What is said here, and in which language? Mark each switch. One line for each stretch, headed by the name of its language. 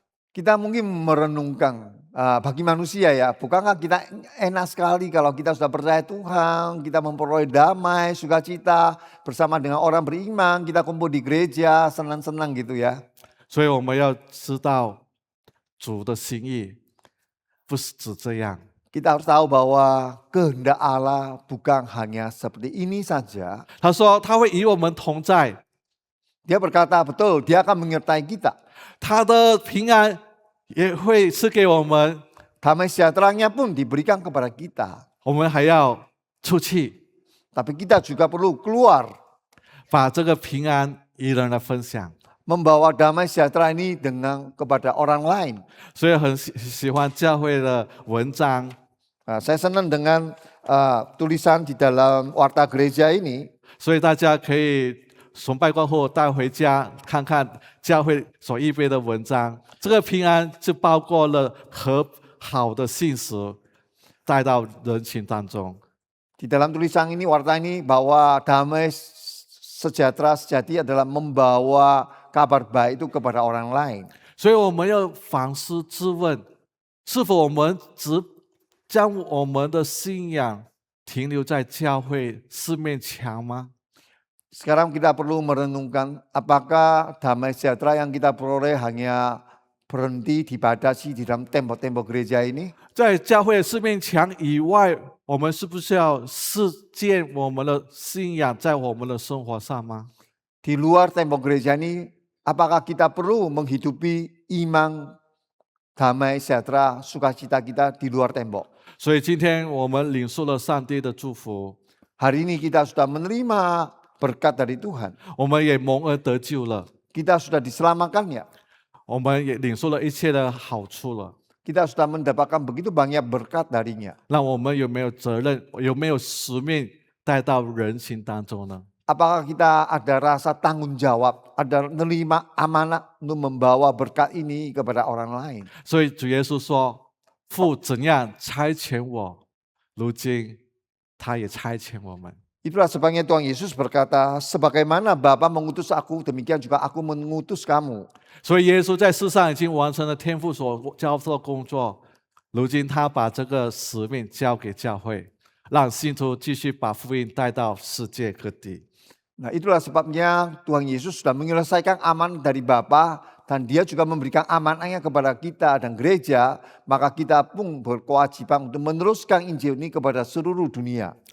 Indonesian: Kita mungkin merenungkan bagi manusia ya, bukankah kita enak sekali kalau kita sudah percaya Tuhan, kita memperoleh damai, sukacita bersama dengan orang beriman, kita kumpul di gereja, senang-senang gitu ya.
Chinese: 所以我们要知道主的心意，不是只这样。
Indonesian: Kita harus tahu bahwa kehendak Allah bukan hanya seperti ini saja.
Chinese: 他说他会与我们同在，
Indonesian: Dia berkata betul, dia akan menyertai kita.
Chinese: 他的平安也会赐给我们，
Indonesian: Damai sejahteranya pun diberikan kepada kita.
Chinese: 我们还要出去，
Indonesian: Tapi kita juga perlu keluar,
Chinese: 把这个平安与人来分享。
Indonesian: membawa damai sejahtera ini kepada orang lain.
Chinese: 所以很喜欢教会的文章，
Indonesian: Saya senang dengan tulisan di dalam warta gereja ini.
Chinese: 所以大家可以崇拜过后带回家看看教会所预备的文章。这个平安就包括了和好的信实带到人群当中。
Indonesian: Di dalam tulisan ini, warta ini bahwa damai sejahtera sejati adalah membawa kabar baik itu kepada orang lain.
Chinese: 所以我们要反思自问，是否我们只将我们的信仰停留在教会四面墙吗？
Indonesian: Sekarang kita perlu merenungkan apakah damai sejahtera yang kita peroleh hanya berhenti dibatasi di dalam tembok-tembok gereja ini.
Chinese: 在教会四面墙以外，我们是不是要实践我们的信仰在我们的生活上吗？
Indonesian: Di luar tembok gereja ini, apakah kita perlu menghidupi iman, damai sejahtera, sukacita kita di luar tembok?
Chinese: 所以今天我们领受了上帝的祝福，
Indonesian: Hari ini kita sudah menerima berkat dari Tuhan.
Chinese: 我们也蒙恩得救了，
Indonesian: Kita sudah diselamatkannya.
Chinese: 我们也领受了一切的好处了。
Indonesian: Kita sudah mendapatkan begitu banyak berkat darinya.
Chinese: 那我们有没有责任，有没有使命带到人群当中呢？
Indonesian: Apakah kita ada rasa tanggung jawab, ada menerima amanat untuk membawa berkat ini kepada orang lain?
Chinese: 所以主耶稣说：“父怎样差遣我，如今他也差遣我们。”
Indonesian: Itulah sebabnya Tuhan Yesus berkata, sebagaimana Bapa mengutus aku, demikian juga aku mengutus kamu.
Chinese: 所以耶稣在世上已经完成了天父所交付的工作，如今他把这个使命交给教会，让信徒继续把福音带到世界各地。
Indonesian: Nah, itulah sebabnya Tuhan Yesus sudah menyelesaikan amanat dari Bapa dan dia juga memberikan amanatnya kepada kita dan gereja, maka kita pun berkewajiban untuk meneruskan Injil ini kepada seluruh dunia.